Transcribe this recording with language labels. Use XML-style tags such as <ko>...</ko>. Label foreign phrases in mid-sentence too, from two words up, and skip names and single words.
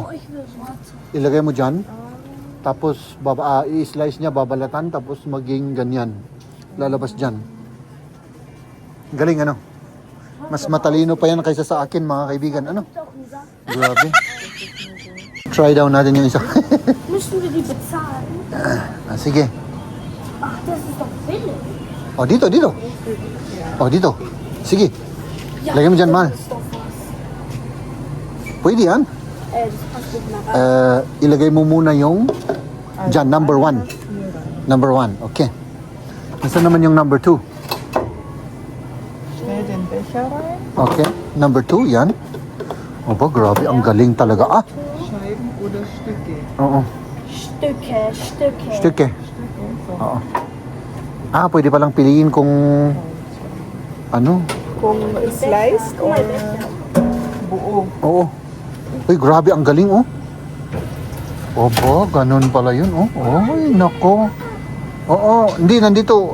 <tl>Ilagay mo dyan, tapos i-slice niya, babalatan, tapos maging ganyan. Lalabas dyan. Galing, ano? Mas matalino pa yan kaysa sa akin, mga kaibigan. Ano? Grabe.</tl> <en>Try down</en> <tl>natin yung isa.</tl> <de>Müssen wir die bezahlen?</de> <tl>Sige.</tl> <de>Ach, das ist doch billig.</de> <tl>Oh, dito. Oh, dito. Sige. Lagay mo dyan, mahal.</tl> <de>Das ist doch was.</de> <tl>Pwede yan.</tl> <de>Das passt nicht mehr rein.</de> <tl>Ilagay mo muna yung dyan, number 1.</tl> <en>Number 1, okay.</en> <tl>Nasaan naman yung number 2?</tl> <de>Schnell den Becher rein.</de> <tl>Okay, number 2, yan. Oh, ba, grabe, ang galing talaga.</tl> <de>Scheiben oder Stücke.</de> <tl>Oo.</tl> <de>Stücke. Stücke.</de> <tl>Oo. Pwede palang piliin kung ano. Kung</tl> <en>sliced or</en> <tl>buo. Oo. Uy, grabe, ang galing, oh. Opo, ganun pala yun. Oh, ay, nako. Oo, hindi, nandito.</tl>